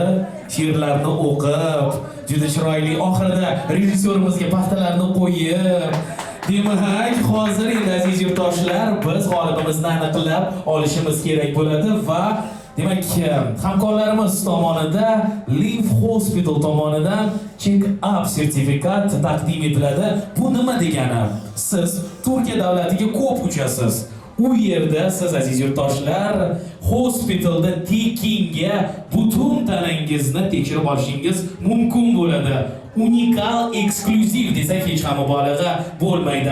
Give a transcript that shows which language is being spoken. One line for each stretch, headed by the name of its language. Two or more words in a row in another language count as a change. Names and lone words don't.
Uzbek: She'rlarni o'qib, juda chiroyli. Oxirida rejissyorimizga paxtalarni qo'yib, demak, hozir endi aziz yurtdoshlar, biz g'olibimizni aniqlab olishimiz kerak bo'ladi va demak, hamkorlarimiz tomonidan Live Hospital tomonidan check-up sertifikat taqdim etiladi. Bu nima degani? Siz Turkiya davlatiga ko'p uchasiz. U yerda siz aziz yurtdoshlar hospitalda tekinga butun tanangizni tekshirib olishingiz mumkin bo'ladi. Unikal, eksklyuziv desak hech ham mubolag'a bo'lmaydi.